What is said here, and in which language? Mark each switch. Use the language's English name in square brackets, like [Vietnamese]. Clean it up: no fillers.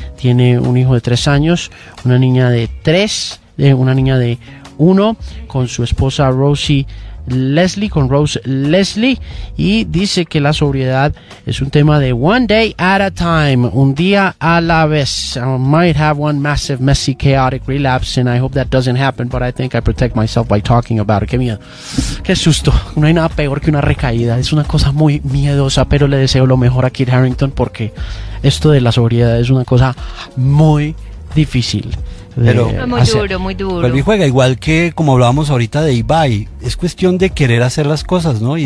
[Spanish] Tiene un hijo de 3 años, una niña de uno, con su esposa Rose Leslie, y dice que la sobriedad es un tema de [English] one day at a time, [Spanish] un día a la vez. [English] I might have one massive, messy, chaotic relapse, and I hope that doesn't happen, but I think I protect myself by talking about it. [Spanish] Qué miedo, qué susto. No hay nada peor que una recaída, es una cosa muy miedosa, pero le deseo lo mejor a Kit Harington, porque esto de la sobriedad es una cosa muy difícil. Pero muy duro. Pero juega, igual que como hablábamos ahorita de Ibai, es cuestión de querer hacer las cosas, ¿no?